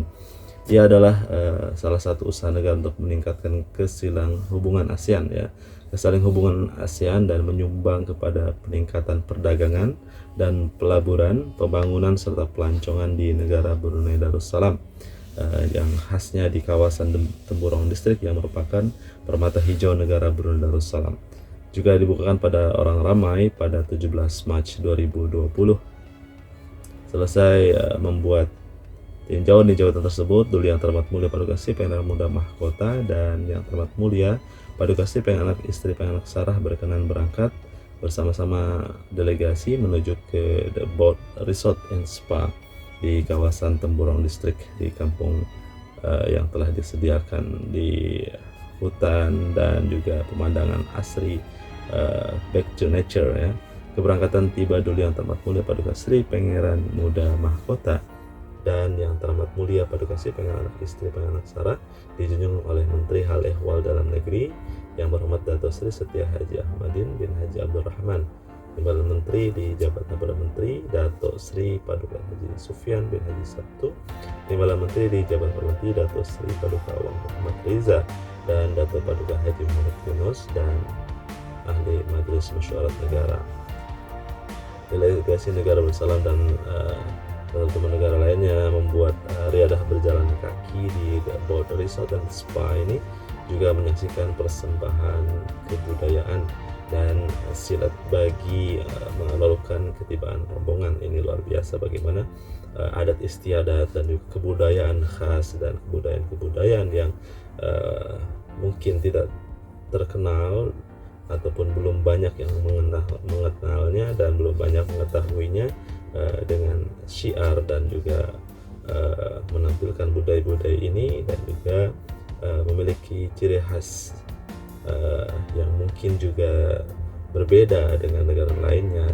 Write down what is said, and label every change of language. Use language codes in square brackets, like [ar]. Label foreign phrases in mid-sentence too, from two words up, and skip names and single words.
[ms] Ia adalah salah satu usaha negara untuk meningkatkan hubungan ASEAN ya, kesaling hubungan ASEAN dan menyumbang kepada peningkatan perdagangan dan pelaburan, pembangunan serta pelancongan di negara Brunei Darussalam yang khasnya di kawasan Temburong Distrik yang merupakan permata hijau negara Brunei Darussalam. Juga dibukakan pada orang ramai pada 17 Mac 2020. Selesai membuat tinjauan di jabatan tersebut, Duli Yang Terhormat Mulia Paduka Sri Pengen Muda Mahkota dan Yang Terhormat Mulia Paduka Sri Pengen Anak Istri Pengen Anak Sarah berkenan berangkat bersama-sama delegasi menuju ke The Boat Resort and Spa di kawasan Temburong Distrik, di kampung yang telah disediakan di hutan dan juga pemandangan asri, [en] back to nature ya. [ms] Keberangkatan tiba Duli Yang Terhormat Mulia Paduka Sri Pangeran Muda Mahkota dan Yang Terhormat Mulia Paduka Sri Pengen Anak Istri Pengen Anak Sarah dijunjung oleh Menteri Hal Ehwal Dalam Negeri yang berhormat Datuk Sri Setia Haji Ahmadin bin Haji Abdul Rahman, Timbalan Menteri di jabatan Perdana Menteri Datuk Sri Paduka Haji Sufyan bin Haji Sabtu, Timbalan Menteri di jabatan Perdana Menteri Datuk Sri Paduka Awang Muhammad Reza dan Datuk Paduka Haji Muhammad Yunus dan ahli Majelis Mesyuarat Negara. Delegasi negara Darussalam dan teman-teman negara lainnya membuat riadah berjalan kaki di The Boat Resort dan Spa ini, juga menyaksikan persembahan kebudayaan dan silat bagi melakukan ketibaan rombongan. Ini luar biasa bagaimana adat istiadat dan juga kebudayaan khas dan kebudayaan-kebudayaan yang mungkin tidak terkenal ataupun belum banyak yang mengenalnya dan belum banyak mengetahuinya, dengan syiar dan juga menampilkan budaya-budaya ini dan juga memiliki ciri khas yang mungkin juga berbeda dengan negara lainnya.